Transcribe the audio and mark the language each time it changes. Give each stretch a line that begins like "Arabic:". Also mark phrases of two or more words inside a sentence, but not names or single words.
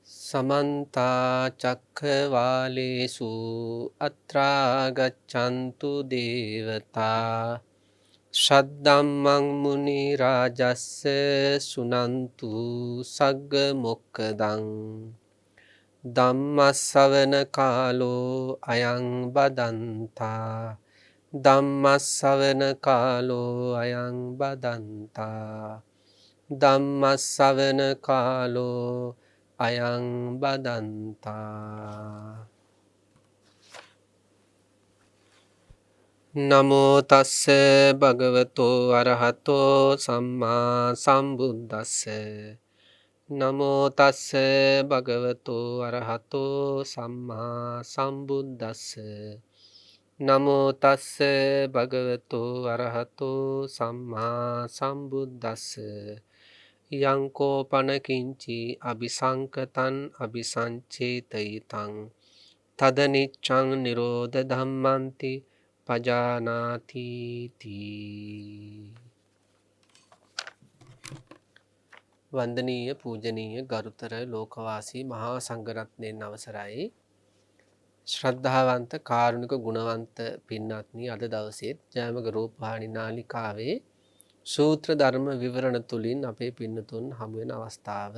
Pali: समन्ता चक्रवालेषु अत्रा गच्छन्तु देवता श्रद्धम्मं मुनिराजस्य सुनन्तु सग्गमोक्खदं ධම්මස්සවන කාලෝ අයං බදන්තා ධම්මස්සවන කාලෝ අයං බදන්තා ධම්මස්සවන කාලෝ අයං බදන්තා නමෝ තස්ස භගවතෝ අරහතෝ සම්මා සම්බුද්දස්ස නමෝ තස්ස භගවතෝ අරහතෝ සම්මා සම්බුද්දස්ස නමෝ තස්ස භගවතෝ අරහතෝ සම්මා සම්බුද්දස්ස යං කෝපන කිංචි අபிසංකතං අபிසංචේතයිතං තදනිච්ඡං නිරෝධ ධම්මන්ති පජානාති තී.
Sinhala: වන්දනීය පූජනීය ගරුතර ලෝකවාසී මහා සංඝරත්නයන් අවසරයි. ශ්‍රද්ධාවන්ත කාරුණික ගුණවන්ත පින්වත්නි, අද දවසේත් ජයමග රූපවාහිනී නාලිකාවේ සූත්‍ර ධර්ම විවරණ තුලින් අපේ පින්නතුන් හමු වෙන අවස්ථාව.